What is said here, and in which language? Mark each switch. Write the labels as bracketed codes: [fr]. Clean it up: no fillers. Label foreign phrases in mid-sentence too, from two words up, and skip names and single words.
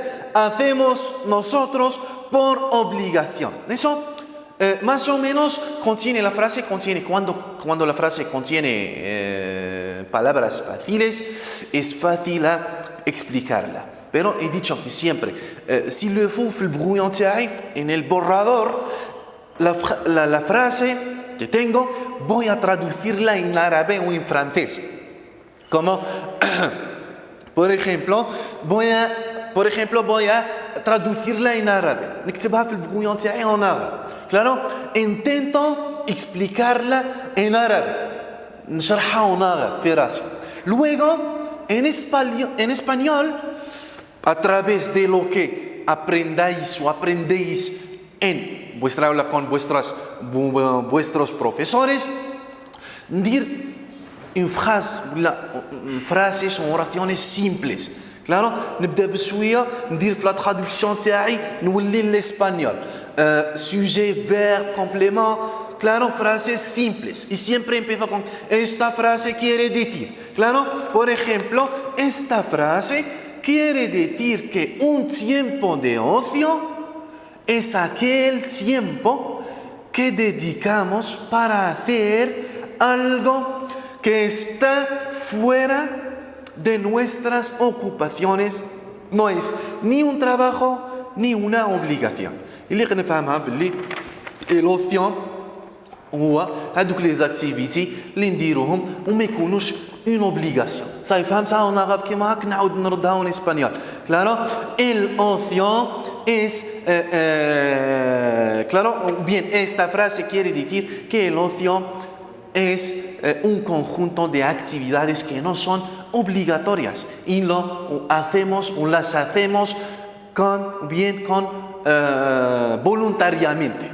[es] Hacemos nosotros por obligación. Eso más o menos contiene la frase, cuando la frase contiene palabras fáciles, es fácil explicarla. Pero he dicho que siempre, [fr] si le faut [ar] في البrouillon تاعي, [es] en el borrador, la frase que tengo, voy a traducirla en árabe o en francés. Como, por ejemplo, voy a traducirla en árabe. [ar] نكتبها في البrouillon تاعي [es] en árabe. Claro, intento explicarla en árabe. [ar] نشرحها [es] en árabe [ar] في راسي. [es] Luego, en español, a través de lo que aprendéis en vuestra aula con vuestros profesores, dir frases o oraciones simples. Claro, [ar] نبدأ بشوية ندير في [fr] la traduction [ar] تاعي نولي l'espagnol. [fr] Sujet, verbe, complément. [es] Claro, frases simples. Y siempre empiezo con esta frase quiere decir. Claro, por ejemplo, esta frase quiere decir que un tiempo de ocio es aquel tiempo que dedicamos para hacer algo que está fuera de nuestras ocupaciones. No es ni un trabajo ni una obligación. [ar] اللي نفهمها باللي الاوسيون هو هذوك [fr] les activités [ar] اللي نديروهم وما يكونوش [fr] une obligation. [ar] صافي فهمتها وانا غاب كيما هاك نعاود نردها [fr] en espagnol. [es] Claro, el ocio es claro, bien, esta frase quiere decir que el ocio es un conjunto de actividades que no son obligatorias y las hacemos voluntariamente.